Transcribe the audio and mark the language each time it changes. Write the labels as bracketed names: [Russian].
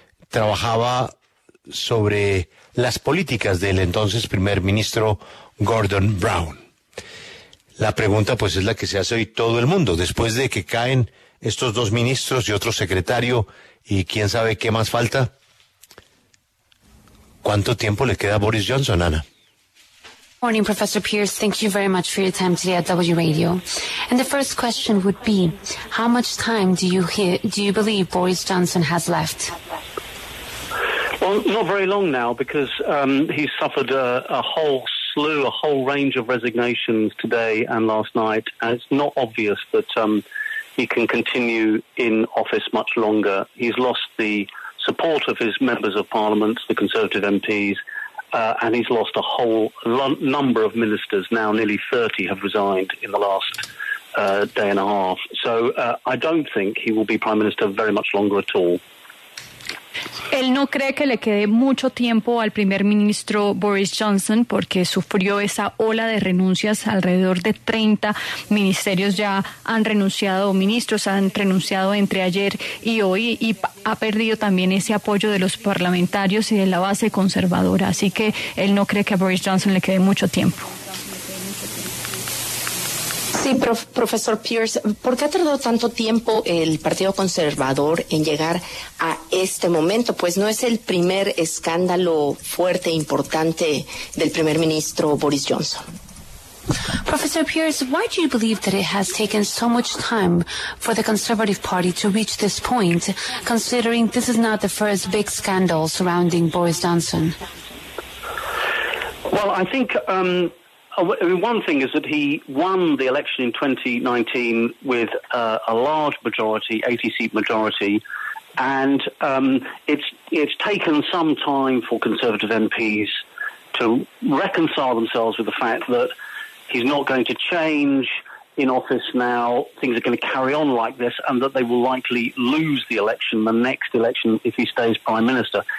[Spanish] Trabajaba sobre las políticas del entonces primer ministro Gordon Brown. La pregunta pues es la que se hace hoy todo el mundo, después de que caen estos dos ministros y otro secretario y quién sabe qué más falta. ¿Cuánto tiempo le queda a Boris Johnson, Ana? [English] Morning, Professor Pearce. Thank you very much for your time today at W Radio. And the first question would be, how much time do you believe Boris Johnson has left? Well, not very long now, because he's suffered a whole range of resignations today and last night, and it's not obvious that he can continue in office much longer. He's lost the support of his members of parliament, the Conservative MPs, and he's lost a whole number of ministers. Now nearly 30 have resigned in the last day and a half. So I don't think he will be Prime Minister very much longer at all. [Spanish] Él no cree que le quede mucho tiempo al primer ministro Boris Johnson porque sufrió esa ola de renuncias. Alrededor de 30 ministerios ya han renunciado, ministros han renunciado entre ayer y hoy, y ha perdido también ese apoyo de los parlamentarios y de la base conservadora. Así que él no cree que a Boris Johnson le quede mucho tiempo. Sí, profesor Pearce, ¿por qué ha tardado tanto tiempo el Partido Conservador en llegar a este momento? Pues no es el primer escándalo fuerte e importante del primer ministro Boris Johnson. [English] Professor Pearce, why do you believe that it has taken so much time for the Conservative Party to reach this point, considering this is not the first big scandal surrounding Boris Johnson? Well, I think one thing is that he won the election in 2019 with a large majority, 80-seat majority, and it's taken some time for Conservative MPs to reconcile themselves with the fact that he's not going to change in office now, things are going to carry on like this, and that they will likely lose the next election, if he stays Prime Minister.